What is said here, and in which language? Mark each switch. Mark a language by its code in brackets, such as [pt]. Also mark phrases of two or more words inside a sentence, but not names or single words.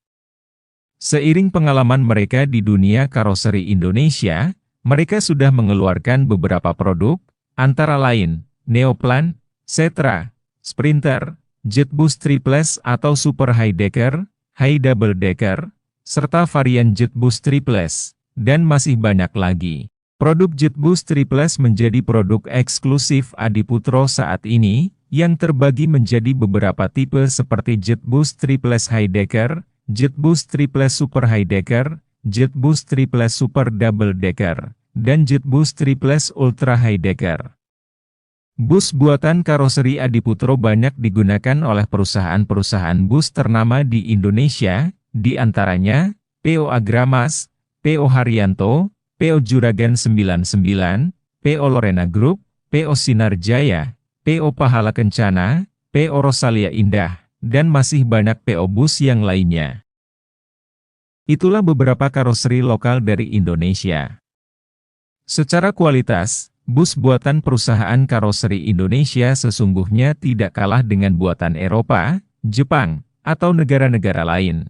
[id] Seiring pengalaman mereka di dunia karoseri Indonesia, Mereka sudah mengeluarkan beberapa produk, antara lain, Neoplan, Setra, Sprinter, JetBoost Triples atau Super High Decker, High Double Decker, serta varian JetBoost Triples, dan masih banyak lagi. Produk JetBoost Triples menjadi produk eksklusif Adiputro saat ini, yang terbagi menjadi beberapa tipe seperti JetBoost Triples High Decker, JetBoost Triples Super High Decker, JetBoost Triples Super Double Decker, dan JetBoost Triples Ultra High Decker. Bus buatan karoseri Adiputro banyak digunakan oleh perusahaan-perusahaan bus ternama di Indonesia, di antaranya PO Agramas, PO Haryanto, PO Juragan 99, PO Lorena Group, PO Sinar Jaya, PO Pahala Kencana, PO Rosalia Indah, dan masih banyak PO bus yang lainnya. Itulah beberapa karoseri lokal dari Indonesia. Secara kualitas, bus buatan perusahaan karoseri Indonesia sesungguhnya tidak kalah dengan buatan Eropa, Jepang, atau negara-negara lain.